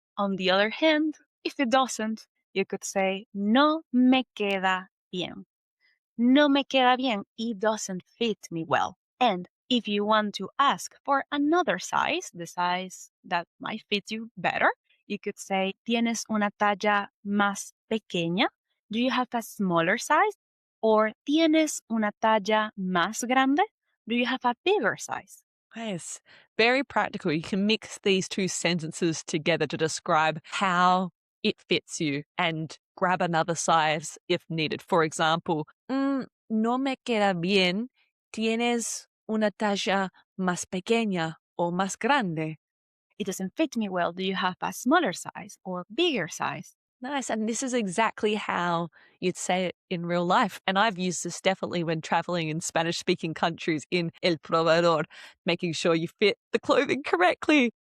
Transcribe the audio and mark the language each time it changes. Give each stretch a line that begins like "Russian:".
English: On the other hand, if it doesn't, you could say,
Spanish: no me queda bien. No me queda bien.
English: It doesn't fit me well. And if you want to ask for another size, the size that might fit you better, you could say,
Spanish: ¿Tienes una talla más pequeña?
English: Do you have a smaller size?
Spanish: Or ¿Tienes una talla más grande?
English: Do you have a bigger size? Yes, very practical. You can mix these two sentences together to describe how it fits you and grab another size if needed. For example,
Spanish: no me queda bien. ¿Tienes una talla más pequeña o más grande?
English: It doesn't fit me well. Do you have a smaller size or bigger size? Nice. And this is exactly how you'd say it in real life. And I've used this definitely when traveling in Spanish speaking countries in El Probador, making sure you fit the clothing correctly.